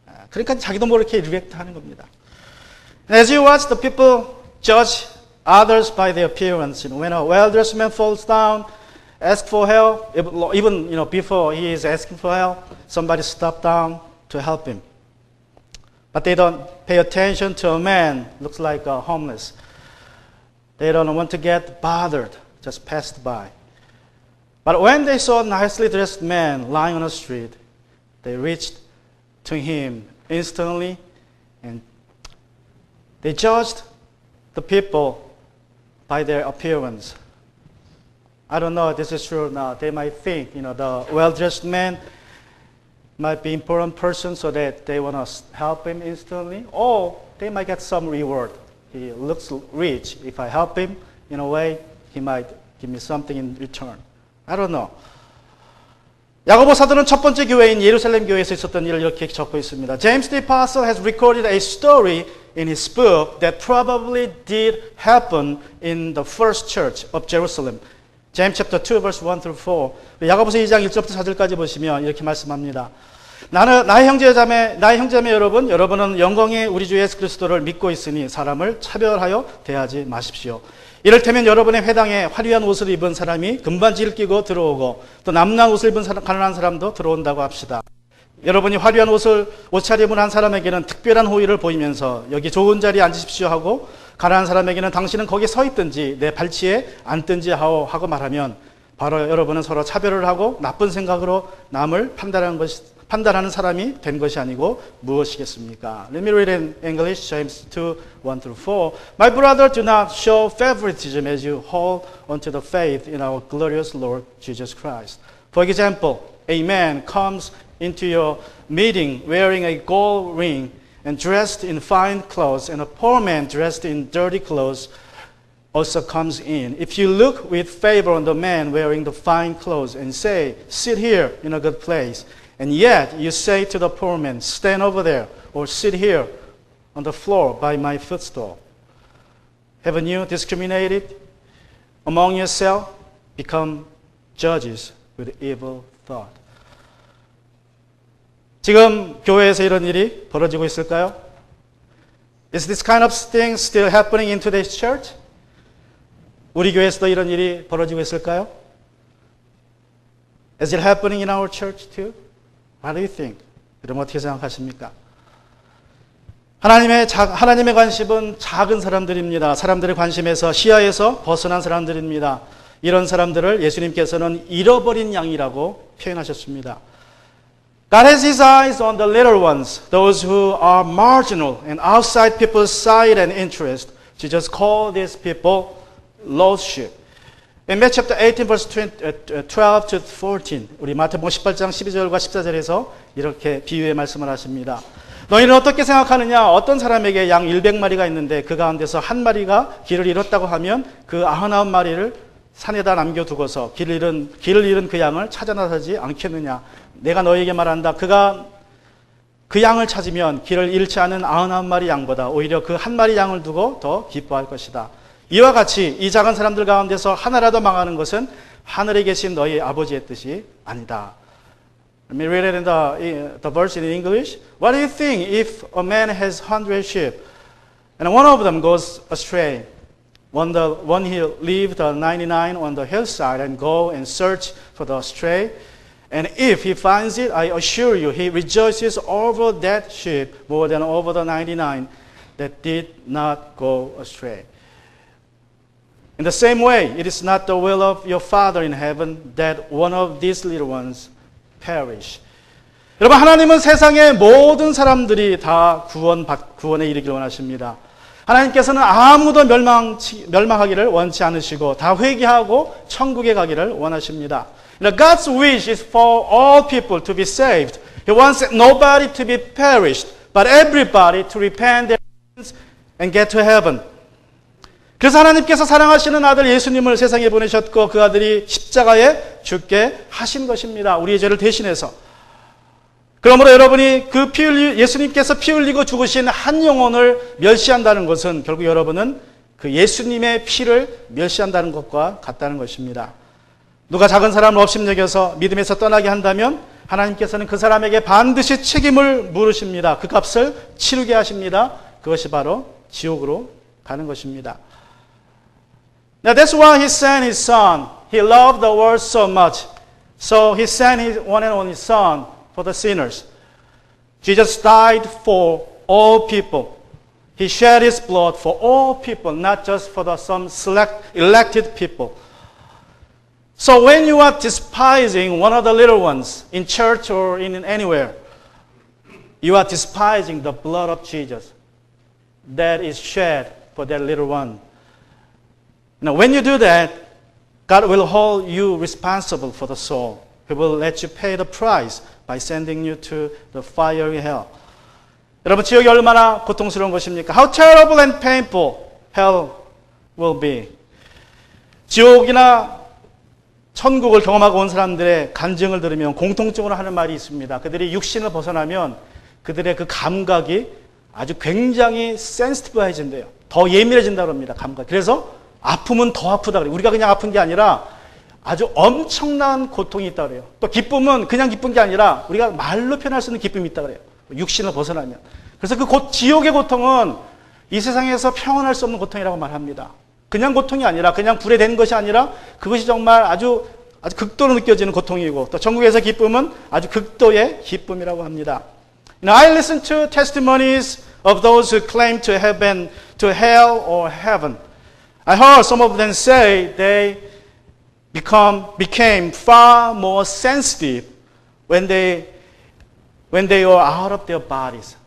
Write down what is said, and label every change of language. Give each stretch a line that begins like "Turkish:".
Korean: 그러니까 자기도 모르게 리액트 하는 겁니다.
English: As you watch the people judge others by their appearance. When a well-dressed man falls down, ask for help, even before he is asking for help, somebody stop down to help him. But they don't pay attention to a man looks like homeless. They don't want to get bothered, just passed by. But when they saw a nicely dressed man lying on the street, they reached to him instantly and they judged the people by their appearance. I don't know if this is true or not. They might think, the well-dressed man might be an important person so that they want to help him instantly, or they might get some reward. He looks rich. If I help him in a way, he might give me something in return. I don't know.
Korean: 야고보 사도는 첫 번째 교회인 예루살렘 교회에서 있었던 일을 이렇게 적고 있습니다.
English: James the Apostle has recorded a story in his book that probably did happen in the first church of Jerusalem. James chapter 2 verse 1 through 4.
Korean: 야고보서 2장 1절부터 4절까지 보시면 이렇게 말씀합니다. 나의 형제자매 여러분, 여러분은 영광의 우리 주 예수 그리스도를 믿고 있으니 사람을 차별하여 대하지 마십시오. 이를테면 여러분의 회당에 화려한 옷을 입은 사람이 금반지를 끼고 들어오고 또 남난 옷을 입은 가난한 사람도 들어온다고 합시다. 여러분이 화려한 옷차림 입은 한 사람에게는 특별한 호의를 보이면서 여기 좋은 자리에 앉으십시오 하고 가난한 사람에게는 당신은 거기 서 있든지 내 발치에 앉든지 하고 말하면 바로 여러분은 서로 차별을 하고 나쁜 생각으로 남을 판단하는 사람이 된 것이 아니고 무엇이겠습니까?
English: Let me read in English, James 2, 1 through 4. My brother, do not show favoritism as you hold onto the faith in our glorious Lord Jesus Christ. For example, a man comes into your meeting wearing a gold ring and dressed in fine clothes, and a poor man dressed in dirty clothes also comes in. If you look with favor on the man wearing the fine clothes and say, sit here in a good place, and yet you say to the poor man, stand over there, or sit here on the floor by my footstool, haven't you discriminated among yourself? Become judges with evil thought.
Korean: 지금 교회에서 이런 일이 벌어지고 있을까요?
English: Is this kind of thing still happening in today's church?
Korean: 우리 교회에서도 이런 일이 벌어지고 있을까요?
English: Is it happening in our church too? What do you think?
Korean: 여러분 어떻게 생각하십니까? 하나님의 관심은 작은 사람들입니다. 사람들의 관심에서 시야에서 벗어난 사람들입니다. 이런 사람들을 예수님께서는 잃어버린 양이라고 표현하셨습니다.
English: God has His eyes on the little ones, those who are marginal and outside people's sight and interest. Jesus called these people lost sheep. In Matthew chapter 18, verse 12 to 14,
Korean: 우리 마태복음 18장 12절과 14절에서 이렇게 비유의 말씀을 하십니다. 너희는 어떻게 생각하느냐? 어떤 사람에게 양 100마리가 있는데 그 가운데서 한 마리가 길을 잃었다고 하면 그 99마리를 산에다 남겨두고서 길을 잃은 그 양을 찾아 나서지 않겠느냐? 내가 너희에게 말한다. 그가 그 양을 찾으면 길을 잃지 않은 99마리 양보다 오히려 그 한 마리 양을 두고 더 기뻐할 것이다. 이와 같이 이 작은 사람들 가운데서 하나라도 망하는 것은 하늘에 계신 너희 아버지의 뜻이 아니다.
English: Let me read it in the verse in English. What do you think if a man has 100 sheep and one of them goes astray? One he leave the 99 on the hillside and go and search for the stray. And if he finds it, I assure you, he rejoices over that sheep more than over the 99 that did not go astray. In the same way, it is not the will of your Father in heaven that one of these little ones perish.
Korean: 여러분, 하나님은 세상의 모든 사람들이 다 구원에 이르기를 원하십니다. 하나님께서는 아무도 멸망하기를 원치 않으시고 다 회개하고 천국에 가기를 원하십니다.
English: God's wish is for all people to be saved. He wants nobody to be perished, but everybody to repent their sins and get to heaven.
Korean: 그래서 하나님께서 사랑하시는 아들 예수님을 세상에 보내셨고 그 아들이 십자가에 죽게 하신 것입니다. 우리의 죄를 대신해서. 그러므로 여러분이 예수님께서 피 흘리고 죽으신 한 영혼을 멸시한다는 것은 결국 여러분은 그 예수님의 피를 멸시한다는 것과 같다는 것입니다. 누가 작은 사람을 업신여겨서 믿음에서 떠나게 한다면 하나님께서는 그 사람에게 반드시 책임을 물으십니다. 그 값을 치르게 하십니다. 그것이 바로 지옥으로 가는 것입니다.
English: Now that's why He sent His Son. He loved the world so much. So He sent His one and only Son for the sinners. Jesus died for all people. He shed His blood for all people, not just for some elected people. So when you are despising one of the little ones in church or in anywhere, you are despising the blood of Jesus that is shed for that little one. Now, when you do that, God will hold you responsible for the soul. He will let you pay the price by sending you to the fiery hell.
Korean: 여러분, 지옥이 얼마나 고통스러운 것입니까?
English: How terrible and painful hell will be.
Korean: 지옥이나 천국을 경험하고 온 사람들의 간증을 들으면 공통적으로 하는 말이 있습니다. 그들이 육신을 벗어나면 그들의 그 감각이 아주 굉장히 센시티브해진대요. 더 예민해진다고 합니다. 감각. 그래서 아픔은 더 아프다 그래요. 우리가 그냥 아픈 게 아니라 아주 엄청난 고통이 있다 그래요. 또 기쁨은 그냥 기쁜 게 아니라 우리가 말로 표현할 수 있는 기쁨이 있다 그래요. 육신을 벗어나면. 그래서 그 지옥의 고통은 이 세상에서 평온할 수 없는 고통이라고 말합니다. 그냥 고통이 아니라 그냥 불에 댄 것이 아니라 그것이 정말 아주 극도로 느껴지는 고통이고 또 천국에서 기쁨은 아주 극도의 기쁨이라고 합니다.
English: I listen to testimonies of those who claim to have been to hell or heaven. I heard some of them say they became far more sensitive when they were out of their bodies.